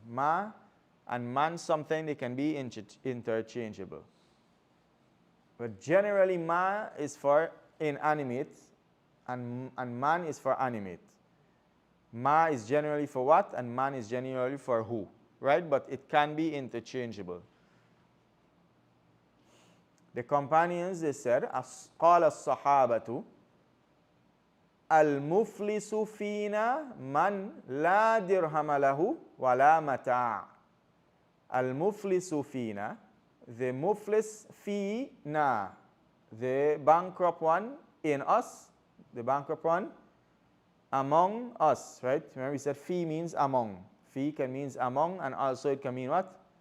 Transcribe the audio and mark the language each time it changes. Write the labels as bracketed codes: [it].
[en] Ma and man, something they can be interchangeable. But generally, ma is for inanimate and man is for animate. Ma is generally for what and man is generally for who, right? But it can be interchangeable. The companions, they said, [ar] قال الصحابة المفلس فينا من لا درهم له ولا متاع. [en] المفلس فينا, the muflis fina, the bankrupt one in us, the bankrupt one among us, right? Remember we said fi means among. Fi can means among and also it can mean what?